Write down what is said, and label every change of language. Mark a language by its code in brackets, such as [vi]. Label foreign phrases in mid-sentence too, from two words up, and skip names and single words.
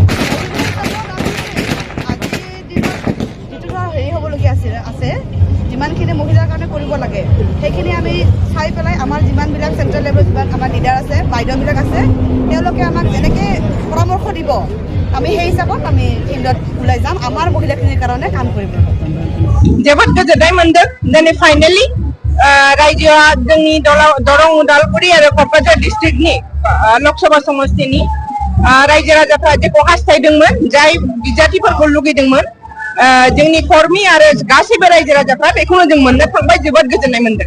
[as] আজিৰ দিনত যিটো হেৰি হ'বলগীয়া আছে যিমানখিনি মহিলাৰ কাৰণে কৰিব লাগে সেইখিনি আমি চাই পেলাই আমাৰ যিমানবিলাক [en] central level [as] যিমান আমাৰ লিডাৰ আছে বাইদেউবিলাক আছে তেওঁলোকে আমাক যেনেকৈ পৰামৰ্শ দিব আমি সেই হিচাপত আমি ফিল্ডত ওলাই যাম আমাৰ মহিলাখিনিৰ কাৰণে কাম কৰিব। [brx] जोबोद गोजोननाय मोनदों दिनै फाइनेलि रायजोआ जोंनि दरं उदालगुरि आरो क'क्राझार डिस्ट्रिक्टनि लकसभा समस्तिनि रायजो राजाफ्रा जेखौ हास्थायदोंमोन जाय बिजाथिफोरखौ लुगैदोंमोन जोंनि कर्मी आरो गासैबो रायजो राजाफ्रा बेखौनो जों मोननो थांबाय जोबोद गोजोननाय मोनदों।